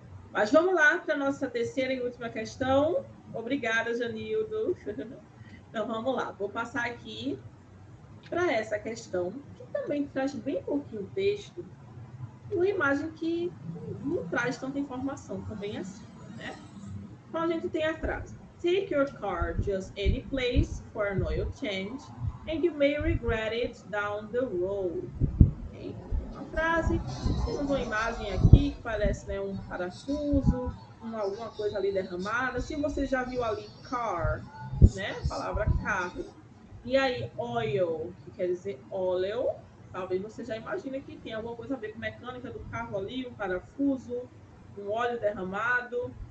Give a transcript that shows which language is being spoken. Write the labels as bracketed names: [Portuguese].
[Portuguese] Mas vamos lá para a nossa terceira e última questão. Obrigada, Janildo. Então, vamos lá. Vou passar aqui para essa questão, que também traz bem pouquinho texto, e uma imagem que não traz tanta informação também assim, né? Então, a gente tem a frase: [English] Take your car just any place for an oil change, and you may regret it down the road. Okay? [Portuguese] Uma frase, temos uma imagem aqui que parece, né, um parafuso, alguma coisa ali derramada. Se você já viu ali car, né, a palavra carro, e aí oil, que quer dizer óleo, talvez você já imagine que tem alguma coisa a ver com mecânica do carro ali, um parafuso, um óleo derramado.